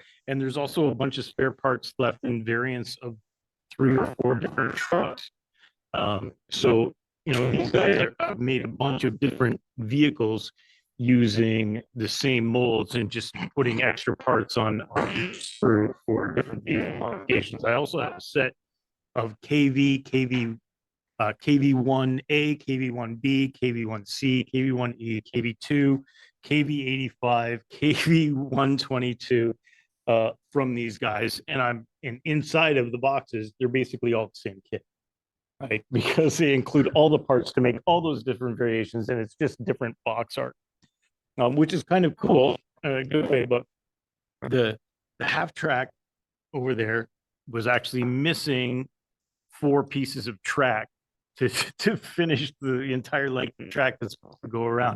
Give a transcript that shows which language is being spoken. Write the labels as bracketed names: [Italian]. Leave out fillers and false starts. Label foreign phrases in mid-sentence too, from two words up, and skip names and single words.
[English] And there's also a bunch of spare parts left in variants of 3 or 4 different trucks. So, you know, these guys have made a bunch of different vehicles using the same molds and just putting extra parts on each for different vehicle modifications. I also have a set of KV1A, KV1B, KV1C, KV1E, KV2, KV85, KV122 from these guys. And inside of the boxes, they're basically all the same kit, right? Because they include all the parts to make all those different variations, and it's just different box art. Which is kind of cool, good way. But the half track over there was actually missing 4 pieces of track to, to finish the entire length of track that's supposed to go around.